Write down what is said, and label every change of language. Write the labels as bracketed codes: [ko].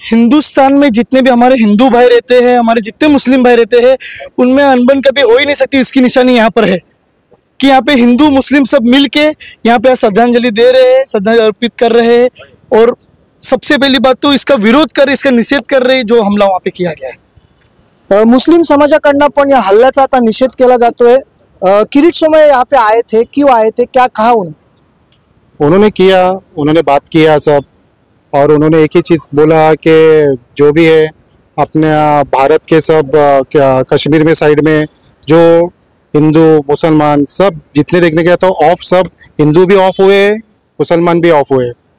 [hi] हिंदुस्तान में जितने भी हमारे हिंदू भाई रहते हैं, हमारे जितने मुस्लिम भाई रहते हैं, उनमें अनबन कभी हो ही नहीं सकती, उसकी निशानी यहाँ पर है कि यहाँ पे हिंदू मुस्लिम सब मिल के यहाँ पे श्रद्धांजलि दे रहे हैं, श्रद्धांजलि अर्पित कर रहे हैं। और सबसे पहली बात तो इसका विरोध कर, इसका निषेध कर रहे हैं जो हमला वहाँ पे किया गया है। [mr] मुस्लिम समाजाकडनं पण या हल्ल्याचा आता निषेध केला जातोय। [hi] किरीट सोमैया यहाँ पे आए थे, क्यों आए थे, क्या कहा उन्होंने बात किया सब, और उन्होंने एक ही चीज़ बोला कि जो भी है अपने भारत के सब क्या कश्मीर में साइड में जो हिंदू मुसलमान सब जितने देखने गया तो ऑफ, सब हिंदू भी ऑफ हुए, मुसलमान भी ऑफ हुए।